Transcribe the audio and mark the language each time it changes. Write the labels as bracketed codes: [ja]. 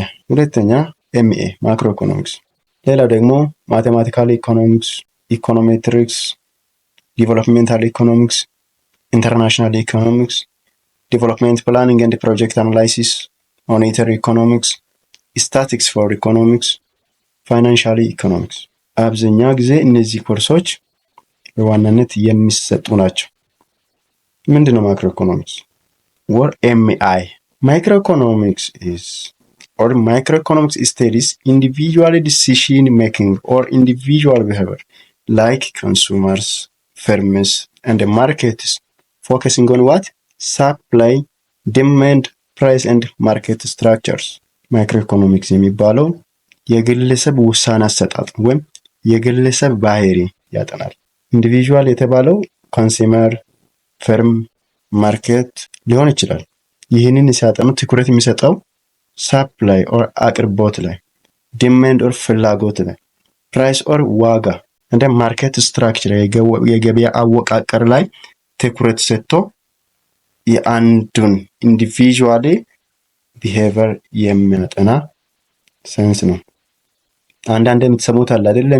[am] ሁለተኛ ኤምኤ ማክሮ ኢኮኖሚክስ። ሌላው ደግሞ ማቴማቲካል ኢኮኖሚክስ፣ ኢኮኖሜትሪክስ፣ ዲቨሎፕሜንታል ኢኮኖሚክስ፣ ኢንተርናሽናል ኢኮኖሚክስ፣ ዲቨሎፕሜንት ፕላኒንግ ኤንድ ፕሮጀክት አናላይሲስ፣ ሞኔታሪ ኢኮኖሚክስ፣ ስታቲክስ ፎር ኢኮኖሚክስ፣ ፋይናንሻል ኢኮኖሚክስ። አብዛኛው ጊዜ እነዚህ ኮርሶች በዋናነት የሚሰጡ ናቸው። ምንድነው ማክሮ ኢኮኖሚክስ or MI? [en] Microeconomics is or microeconomics studies individual decision making or individual behavior like consumers, firms and the markets, focusing on what? Supply, demand, price and market structures. [am] Microeconomics የሚባለው የግለሰብ ውሳኔ አሰጣጥ ወይም የግለሰብ ባህሪ ያጠናል። ኢንዲቪጁዋል የተባለው ኮንሱመር፣ ፈርም፣ ማርኬት ሊሆን ይችላል። ይህንን ሲያጠኑ ትኩረት የሚሰጠው ሳፕላይ ኦር አቅርቦት ላይ፣ ዲማንድ ኦር ፍላጎት ላይ፣ ፕራይስ ኦር ዋጋ እንደ ማርኬት ስትራክቸር የገበያ አወቃቀር ላይ ትኩረት ሰጥቶ የአንዱን ኢንዲቪጁዋሊ ቢሄቪየር የሚያጠና ሳይንስ ነው። አንዳንድ የምትሰሙት አለ አይደል?